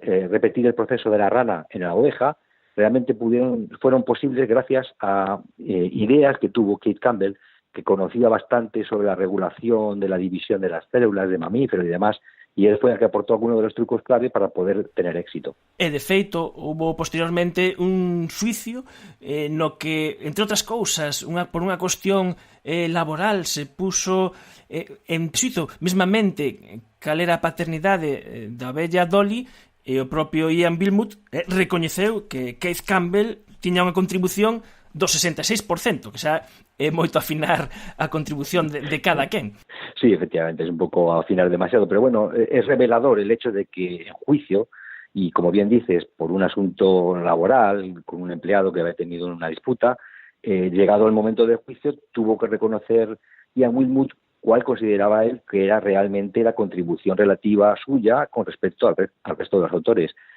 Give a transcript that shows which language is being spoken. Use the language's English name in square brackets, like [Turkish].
[Spanish] repetir el proceso de la rana en la oveja realmente fueron posibles gracias a ideas que tuvo Keith Campbell, que conocía bastante sobre la regulación de la división de las células de mamíferos y demás, y él fue el que aportó algunos de los trucos clave para poder tener éxito. [Galician] E, de feito, hubo posteriormente un xuicio no que, entre outras cousas, por unha cuestión laboral, se puso en xuizo mesmamente cal era a paternidade da bella Dolly, e o propio Ian Wilmut recoñeceu que Keith Campbell tiña unha contribución do 66%, que xa é moito afinar a contribución de cada quen. [Spanish] Sí, efectivamente, es un poco afinar demasiado, pero bueno, es revelador el hecho de que en juicio, y como bien dices, por un asunto laboral, con un empleado que había tenido una disputa, llegado el momento del juicio, tuvo que reconocer Ian Wilmut cuál consideraba él que era realmente la contribución relativa suya con respecto al resto de los autores.